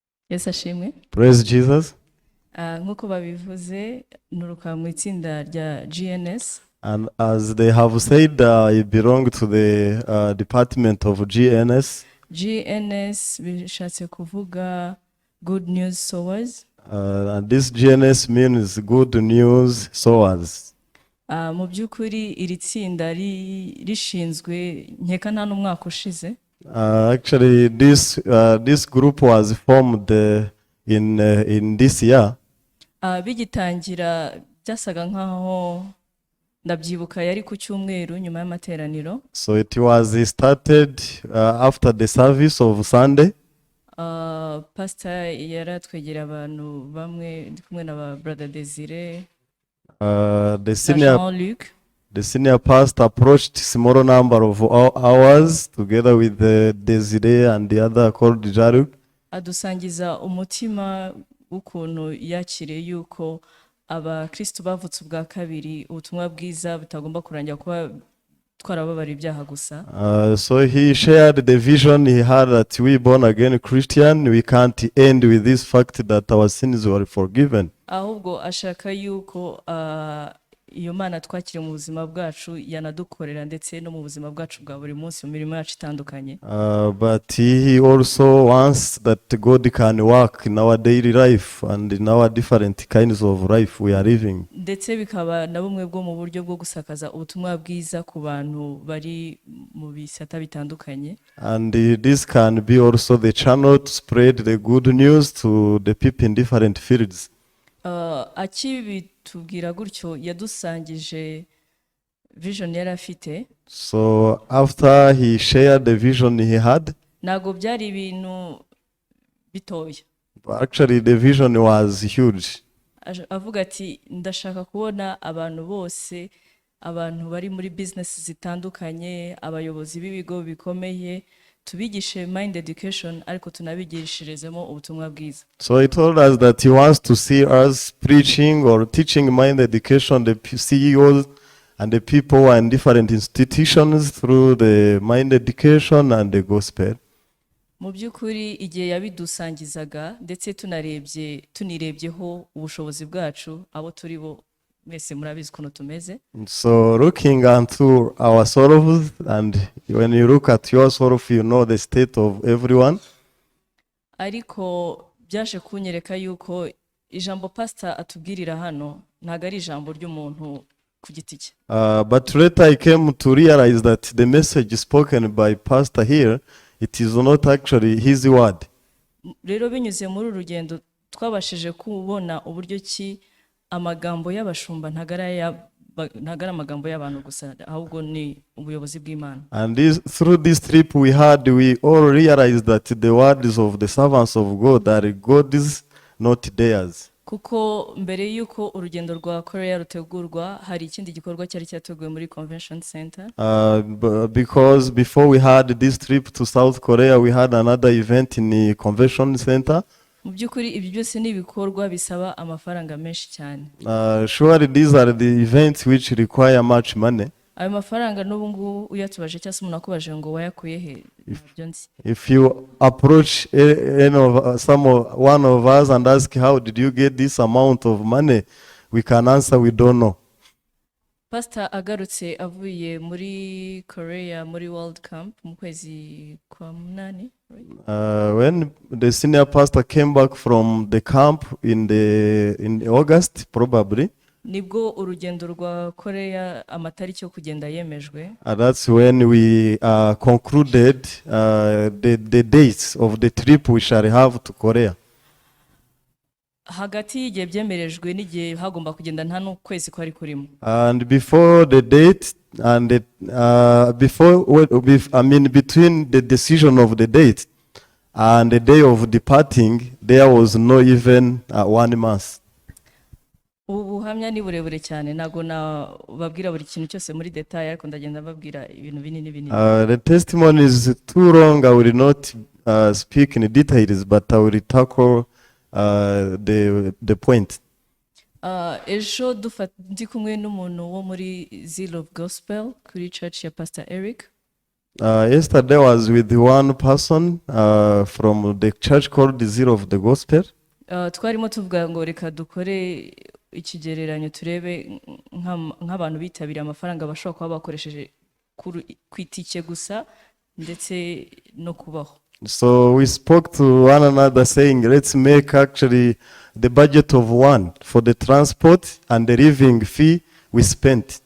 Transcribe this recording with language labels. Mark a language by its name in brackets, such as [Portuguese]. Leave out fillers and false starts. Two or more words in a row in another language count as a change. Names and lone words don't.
[Kinyarwanda] Yesu ashimwe. [English] Praise Jesus. [Kinyarwanda] Nk'uko babivuze nuruka mu itsinda rya GNS. [English] And as they have said, I belong to the department of GNS. [Kinyarwanda] GNS bishatse kuvuga Good News Sowers. [English] And this GNS means good news sowers. [Kinyarwanda] Mu by'ukuri iri tsinda rishinzwe nkeka nta n'umwaka ushize. [English] Actually, this group was formed in this year. [Kinyarwanda] Bigitangira byasaga nkaho ndabyibuka yari ku cyumweru nyuma y'amateraniro. [English] So it was started after the service of Sunday. [Kinyarwanda] Pastor yaratwegera abantu bamwe ndi kumwe na brother Desire. [English] The senior pastor approached small number of hours together with Desire and the other called Jaruk. [Kinyarwanda] Adusangiza umutima ukuntu yakiriye yuko abakristo bavutse ubwa kabiri ubutumwa bwiza butagomba kurangira kuba twarababara ibyaha gusa. [English] So he shared the vision he had that we born again Christian, we can't end with this fact that our sins were forgiven. [Kinyarwanda] Ahubwo ashaka yuko iyo Mana twakiriye mu buzima bwacu yanadukorera ndetse no mu buzima bwacu bwa buri munsi mu mirimo yacu itandukanye. [English] But he also wants that God can work in our daily life and in our different kinds of life we are living. [Kinyarwanda] Ndetse bikaba na bumwe bwo mu buryo bwo gusakaza ubutumwa bwiza ku bantu bari mu bisata bitandukanye. [English] And this can be also the channel to spread the good news to the people in different fields. [Kinyarwanda] Akibitubwira gutyo yadusangije vision yari afite. [English] So after he shared the vision he had, [Kinyarwanda] ntago byari ibintu bitoya. [English] Actually the vision was huge. [Kinyarwanda] Avuga ati ndashaka kubona abantu bose, abantu bari muri business zitandukanye, abayobozi b'ibigo bikomeye, tubigishe [English] mind education [Kinyarwanda] ariko tunabigishirizemo ubutumwa bwiza. [English] So he told us that he wants to see us preaching or teaching mind education, the CEOs and the people and different institutions through the mind education and the gospel. [Kinyarwanda] Mu by'ukuri igihe yabidusangizaga ndetse tunirebyeho ubushobozi bwacu abo turi bo mwese murabizi ukuntu tumeze. [English] So looking into our sorrows, and when you look at your sorrow you know the state of everyone. [Kinyarwanda] Ariko byaje kunyereka yuko ijambo pastor atubwirira hano ntago ari ijambo ry'umuntu ku giti cye. [English] But later I came to realize that the message spoken by pastor here, it is not actually his word. [Kinyarwanda] Rero binyuze muri urugendo twabashije kubona uburyo ki amagambo y'abashumba ntagara amagambo y'abantu gusa ahubwo ni ubuyobozi bw'Imana. [English] And through this trip we all realized that the words of the servants of God are God's, not theirs. [Kinyarwanda] Kuko mbere yuko urugendo rwa Korea rutegurwa hari ikindi gikorwa cyari cyateguwe muri [English] convention center. Because before we had this trip to South Korea we had another event in the convention center. [Kinyarwanda] Mu by'ukuri ibi byose ni ibikorwa bisaba amafaranga menshi cyane. [English] Surely these are the events which require much money. [Kinyarwanda] Ayo mafaranga n'ubu ngubu uyatubaje cyangwa se umuntu akubaje ngo wayakuye he? [English] If you approach one of us and ask how did you get this amount of money, we can answer we don't know. [Kinyarwanda] Pastor agarutse avuye muri Korea muri World Camp mu kwezi kwa munani. [English] When the senior pastor came back from the camp in August probably, [Kinyarwanda] nibwo urugendo rwa Korea amatariki yo kugenda yemejwe. [English] That's when we concluded the dates of the trip we shall have to Korea. [Kinyarwanda] Hagati y'igihe byemerejwe n'igihe hagomba kugenda nta n'ukwezi kwari kurimo. [English] And before the date and between the decision of the date and the day of departing there was no even 1 month. [Kinyarwanda] Ubuhamya ni burebure cyane nago babwira buri kintu cyose muri detail ariko ndagenda babwira ibintu binini. [English] The testimony is too long. I will not speak in details, but I will tackle the point. [Kinyarwanda] Ejo ndi kumwe n'umuntu wo muri Zeal of Gospel kuri church ya Pastor Eric. [English] Yesterday I was with one person from the church called the Zero of the Gospel. [Kinyarwanda] Twarimo tuvuga ngo reka dukore ikigereranyo turebe nk'abantu bitabiriye amafaranga bashobora kuba bakoresheje ku itike gusa ndetse no kubaho. [English] So we spoke to one another saying, let's make actually the budget of one for the transport and the living fee we spent.